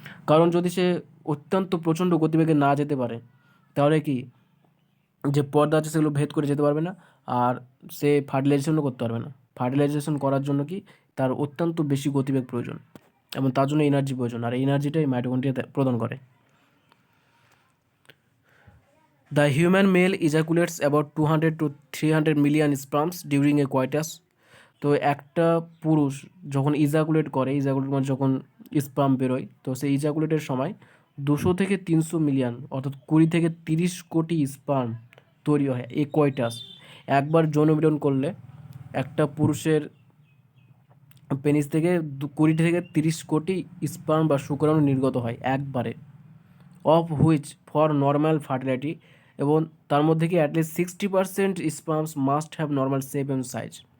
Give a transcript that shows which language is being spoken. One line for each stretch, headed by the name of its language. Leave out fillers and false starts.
Bangla: কারণ যদি সে অত্যন্ত প্রচণ্ড গতিবেগে না যেতে পারে তাহলে কি যে পর্দা আছে সেগুলো ভেদ করে যেতে পারবে না, আর সে ফার্টিলাইজেশনও করতে পারবে না। ফার্টিলাইজেশন করার জন্য কি তার অত্যন্ত বেশি গতিবেগ প্রয়োজন এবং তার জন্য এনার্জি প্রয়োজন, আর এই এনার্জিটাই মাইটোকন্ড্রিয়া প্রদান করে।
English: The human male ejaculates about 200 to 300 million sperms during a coitus.
Bangla: তো একটা পুরুষ যখন ইজাকুলেট মানে যখন স্পার্ম বেরোয়, তো সেই ইজাকুলেটের সময় 200 থেকে 300 মিলিয়ন অর্থাৎ 20 থেকে 30 কোটি স্পার্ম তৈরি হয় এই কয়টাস। একবার যৌনমিলন করলে একটা পুরুষের পেনিস থেকে 20 থেকে 30 কোটি স্পার্ম বা শুক্রাণু নির্গত হয় একবারে,
English: of which for normal fertility,
Bangla: এবং তার মধ্যে কি
English: At least 60% sperms must have normal shape and size.